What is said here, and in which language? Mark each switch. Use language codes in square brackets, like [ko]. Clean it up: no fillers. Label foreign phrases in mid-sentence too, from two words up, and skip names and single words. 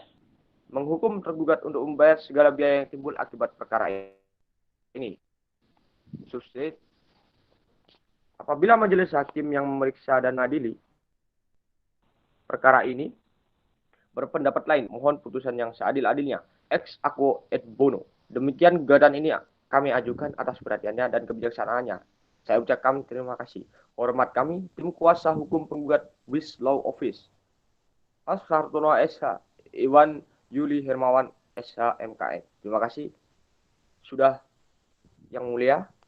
[id] Menghukum tergugat untuk membayar segala biaya yang timbul akibat perkara ini. Substate. Apabila majelis hakim yang memeriksa dan mengadili perkara ini berpendapat lain, mohon putusan yang seadil-adilnya [la] ex aequo et bono. [id] Demikian gugatan ini kami ajukan atas perhatiannya dan kebijaksanaannya. Saya ucapkan terima kasih. Hormat kami, tim kuasa hukum penggugat Wis Law Office. Mas Hartono SH, Iwan Yuli Hermawan SH MKN. Terima kasih. Sudah, Yang Mulia.